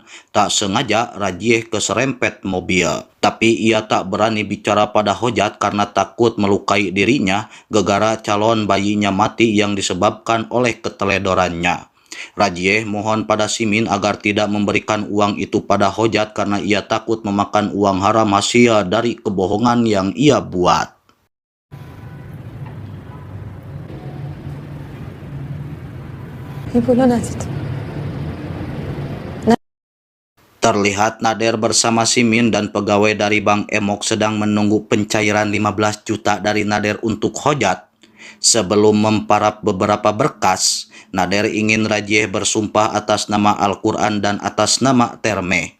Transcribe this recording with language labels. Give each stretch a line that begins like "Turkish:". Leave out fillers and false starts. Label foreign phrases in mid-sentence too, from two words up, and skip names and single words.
Indonesian: Tak sengaja Rajih keserempet mobil. Tapi ia tak berani bicara pada Hojat karena takut melukai dirinya gegara calon bayinya mati yang disebabkan oleh keteledorannya. Rajih mohon pada Simin agar tidak memberikan uang itu pada Hojat karena ia takut memakan uang haram hasil dari kebohongan yang ia buat.
Persian: این پولو ندید.
Indonesian: Terlihat Nader bersama Simin dan pegawai dari Bank Emok sedang menunggu pencairan 15 juta dari Nader untuk Hojat. Sebelum memparap beberapa berkas, Nader ingin Rajih bersumpah atas nama Al-Quran dan atas nama Terme.